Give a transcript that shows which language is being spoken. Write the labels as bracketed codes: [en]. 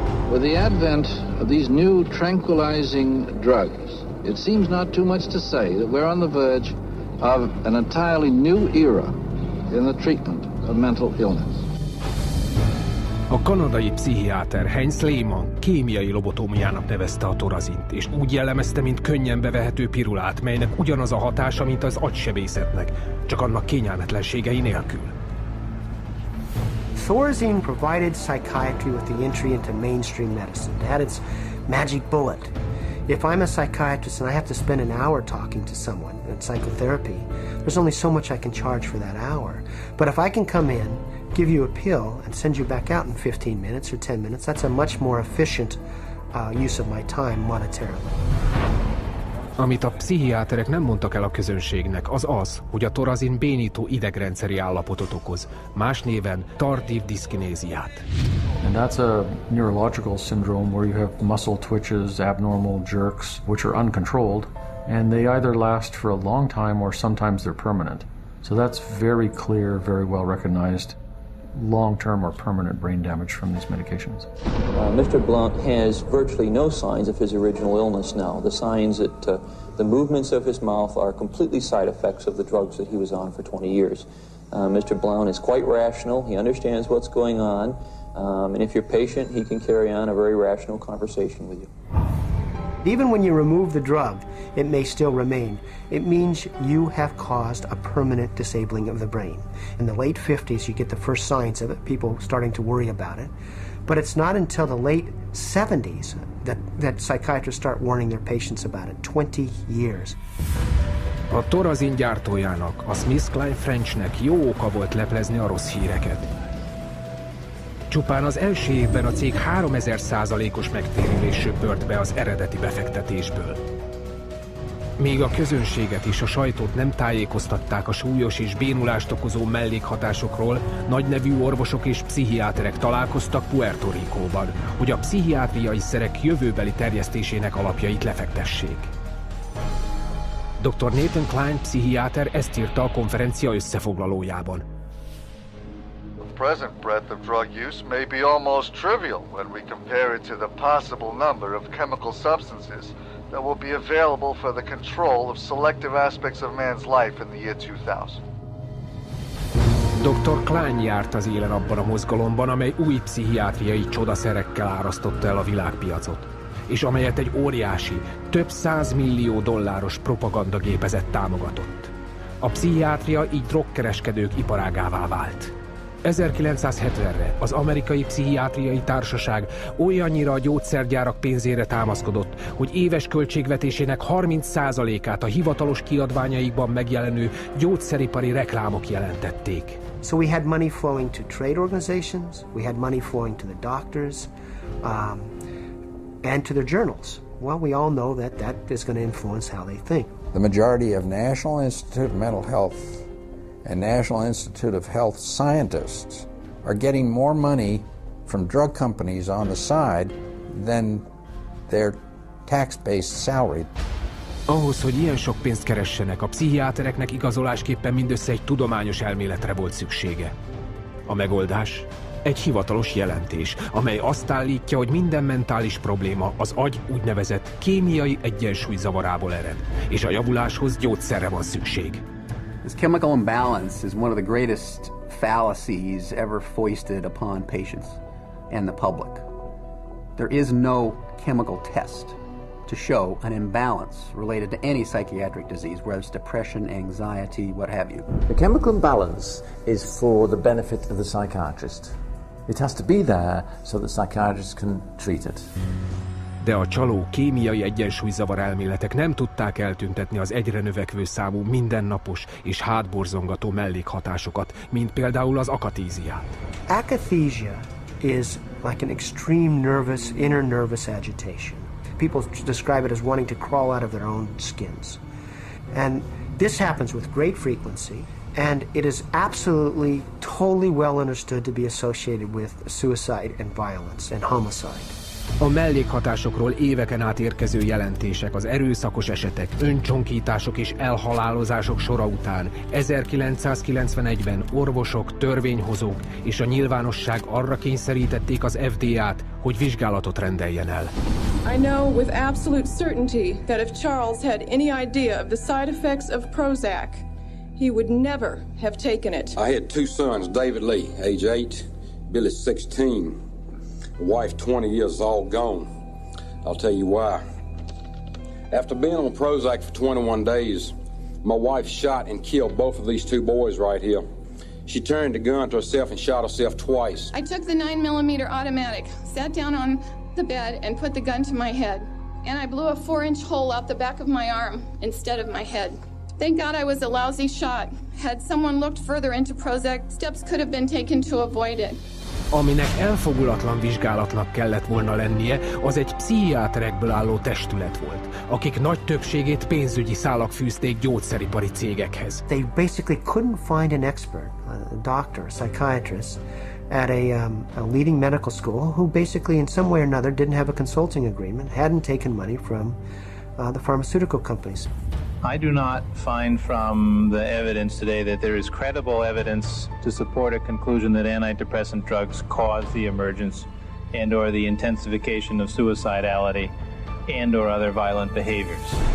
[en] With the advent of these new tranquilizing drugs, it seems not too much to say that we're on the verge of an entirely new era in the treatment of mental illness. [hu] A kanadai pszichiáter Heinz Lehmann kémiai lobotómiának nevezte a torazint, és úgy jellemezte, mint könnyen bevehető pirulát, melynek ugyanaz a hatása, mint az agysebészetnek, csak annak kényelmetlenségei nélkül. [en] Thorazine provided psychiatry with the entry into mainstream medicine. It had its magic bullet. If I'm a psychiatrist and I have to spend an hour talking to someone in psychotherapy, there's only so much I can charge for that hour. But if I can come in, give you a pill, and send you back out in 15 minutes or 10 minutes, that's a much more efficient use of my time monetarily. [hu] Amit a pszichiáterek nem mondtak el a közönségnek, az az, hogy a torazin bénító idegrendszeri állapotot okoz, más néven tardiv diszkinéziát. [en] And that's a neurological syndrome where you have muscle twitches, abnormal jerks, which are uncontrolled, and they either last for a long time or sometimes they're permanent. So that's very clear, very well recognized long-term or permanent brain damage from these medications. Mr. Blount has virtually no signs of his original illness now. The signs that the movements of his mouth are completely side effects of the drugs that he was on for 20 years. Mr. Blount is quite rational. He understands what's going on. And if you're patient, he can carry on a very rational conversation with you. Even when you remove the drug, it may still remain. It means you have caused a permanent disabling of the brain. In the late 50s, you get the first signs of it, people starting to worry about it. But it's not until the late 70s that psychiatrists start warning their patients about it. 20 years. [hu] A torazin gyártójának, a SmithKline Frenchnek jó oka volt leplezni a rossz híreket. Csupán az első évben a cég 3000%-os megtérülés söpört be az eredeti befektetésből. Még a közönséget és a sajtót nem tájékoztatták a súlyos és bénulást okozó mellékhatásokról, nagynevű orvosok és pszichiáterek találkoztak Puerto Ricóban, hogy a pszichiátriai szerek jövőbeli terjesztésének alapjait lefektessék. Dr. Nathan Klein pszichiáter ezt írta a konferencia összefoglalójában. [en] The present breadth of drug use may be almost trivial when we compare it to the possible number of chemical substances that will be available for the control of selective aspects of man's life in the year 2000. [hu] Dr. Klein járt az élen abban a mozgalomban, amely új pszichiátriai csodaszerekkel árasztotta el a világpiacot, és amelyet egy óriási, több $100 millió propagandagépezet támogatott. A pszichiátria így drogkereskedők iparágává vált. 1970-re az Amerikai Pszichiátriai Társaság olyannyira a gyógyszergyárak pénzére támaszkodott, hogy éves költségvetésének 30%-át a hivatalos kiadványaikban megjelenő gyógyszeripari reklámok jelentették. [en] So we had money flowing to trade organizations, we had money flowing to the doctors, and to their journals. Well, we all know that is going to influence how they think. The majority of National Institute of Mental Health and National Institute of Health scientists are getting more money from drug companies on the side than their tax-based salary. [hu] Ahhoz, hogy ilyen sok pénzt keressenek, a pszichiátereknek igazolásképpen mindössze egy tudományos elméletre volt szüksége. A megoldás? Egy hivatalos jelentés, amely azt állítja, hogy minden mentális probléma az agy úgynevezett kémiai egyensúlyzavarából ered, és a javuláshoz gyógyszerre van szükség. [en] This chemical imbalance is one of the greatest fallacies ever foisted upon patients and the public. There is no chemical test to show an imbalance related to any psychiatric disease, whether it's depression, anxiety, what have you. The chemical imbalance is for the benefit of the psychiatrist. It has to be there so that psychiatrists can treat it. [hu] De a csaló kémiai egyensúlyzavar elméletek nem tudták eltüntetni az egyre növekvő számú mindennapos és hátborzongató mellékhatásokat, mint például az akatéziát. [en] Akathisia is like an extreme nervous, inner nervous agitation. People describe it as wanting to crawl out of their own skins. And this happens with great frequency, and it is absolutely, totally well understood to be associated with suicide and violence and homicide. [hu] A mellékhatásokról éveken át érkező jelentések, az erőszakos esetek, öncsonkítások és elhalálozások sora után 1991-ben orvosok, törvényhozók és a nyilvánosság arra kényszerítették az FDA-t, hogy vizsgálatot rendeljen el. [en] I know with absolute certainty that if Charles had any idea of the side effects of Prozac, he would never have taken it. I had two sons, David Lee, age 8, Billy 16. Wife 20 years, all gone. I'll tell you why. After being on Prozac for 21 days, my wife shot and killed both of these two boys right here. She turned the gun to herself and shot herself twice. I took the 9mm automatic, sat down on the bed and put the gun to my head. And I blew a 4-inch hole out the back of my arm instead of my head. Thank God I was a lousy shot. Had someone looked further into Prozac, steps could have been taken to avoid it. [hu] Aminek elfogulatlan vizsgálatnak kellett volna lennie, az egy pszichiáterekből álló testület volt, akik nagy többségét pénzügyi szálak fűzték gyógyszeripari cégekhez. [en] They basically couldn't find an expert, a doctor, a psychiatrist, at a leading medical school who basically in some way or another didn't have a consulting agreement, hadn't taken money from the pharmaceutical companies. I do not find from the evidence today that there is credible evidence to support a conclusion that antidepressant drugs cause the emergence and or the intensification of suicidality and or other violent behaviors.